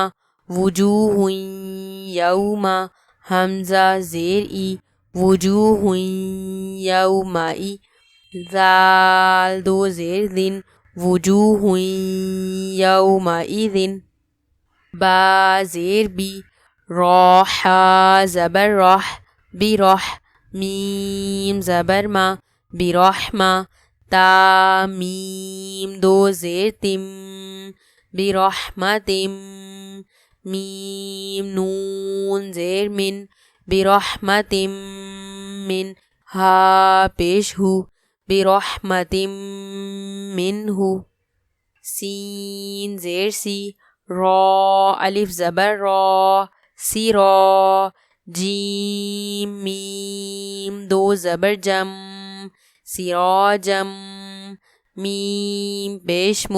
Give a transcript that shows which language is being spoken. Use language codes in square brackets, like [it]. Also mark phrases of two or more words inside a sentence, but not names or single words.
[ar] وجوہ ہوئیں یوما، حمزہ زیر ای، وجوہ ہوئیں یومائی، ذال دو زیر دن، وجوہ ہوئیں یومئذ، با زیر بی، راحا زبر راح، برح، میم زبر ما، برحمہ، تا میم دو زیر تم، برحمتم، میم نون زیر من، برحمتم من، ہا پیش ہو، برحمتم منہ، سین زیر سی، را الف زبر را، سرا، جیم میم دو زبر جم، سراجم، میم پیش مو،